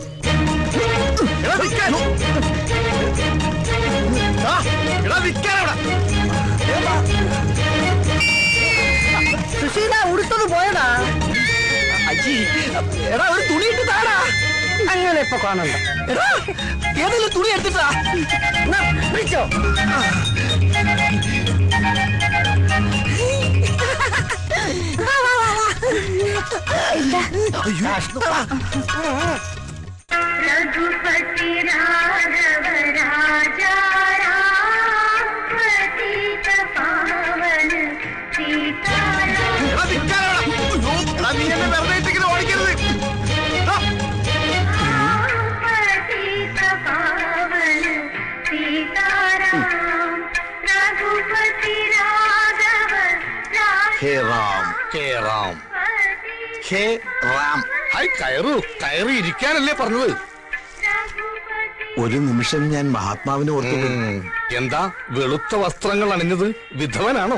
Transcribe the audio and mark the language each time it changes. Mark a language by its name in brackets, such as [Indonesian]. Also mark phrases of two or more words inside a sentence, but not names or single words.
[Malayalam] സുശീല ഉടുത്തത് പോയടാ. എടാ, ഒരു തുണി ഇട്ട് താടാ. അങ്ങനെ ഇപ്പൊ കാണണ്ട. എടാ, ഏതെങ്കിലും തുണി എടുത്തിട്ടാ പിടിച്ചോ. [Hindi] रघुपति राघव राजा राम पतित पावन सीताराम [Malayalam] ഓടിക്കരുത്. [Hindi] पतित पावन सीताराम रघुपति राघव हे राम, हे राम, हे राम. [Malayalam] ഹായ്, കയറൂ. കയറി ഇരിക്കാനല്ലേ പറഞ്ഞത്? ഒരു നിമിഷം ഞാൻ മഹാത്മാവിനെ ഓർത്തു. എന്താ വെളുത്ത വസ്ത്രങ്ങൾ അണിഞ്ഞത്? വിധവനാണോ?